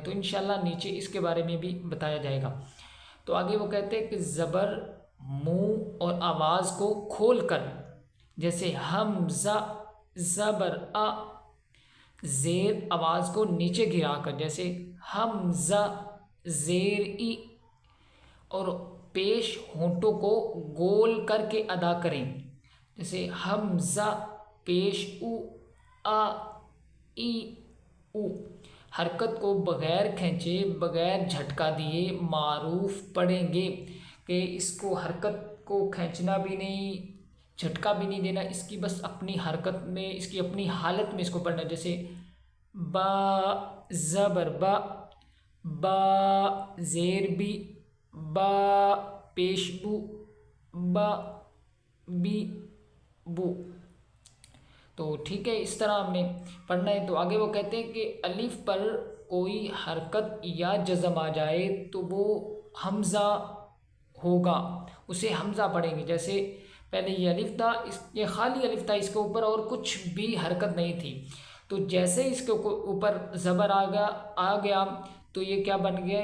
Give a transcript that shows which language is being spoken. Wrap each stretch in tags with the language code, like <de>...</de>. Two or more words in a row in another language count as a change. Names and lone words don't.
<ur>تو انشاءاللہ نیچے اس کے بارے میں بھی بتایا جائے گا۔ تو آگے وہ کہتے ہیں کہ زبر منہ اور آواز کو کھول کر، جیسے حمزہ، زبر آ، زیر آواز کو نیچے گرا کر، جیسے حمزہ، زیر ای، اور پیش ہونٹوں کو گول کر کے ادا کریں، جیسے حمزہ، پیش او، آ، ای، او۔ حرکت کو بغیر کھینچے، بغیر جھٹکا دیے معروف پڑھیں گے کہ اس کو حرکت کو کھینچنا بھی نہیں، جھٹکا بھی نہیں دینا، اس کی بس اپنی حرکت میں، اس کی اپنی حالت میں اس کو پڑھنا ہے۔ جیسے با، زبر با، با، زیر بی، با، پیش بو، با، بی، بو۔ تو ٹھیک ہے، اس طرح ہم نے پڑھنا ہے۔ تو آگے وہ کہتے ہیں کہ الف پر کوئی حرکت یا جزم آ جائے تو وہ حمزہ ہوگا، اسے حمزہ پڑھیں گے۔ جیسے پہلے یہ الف تھا، یہ خالی الف تھا، اس کے اوپر اور کچھ بھی حرکت نہیں تھی، تو جیسے اس کے اوپر زبر آ گیا تو یہ کیا بن گیا؟</ur>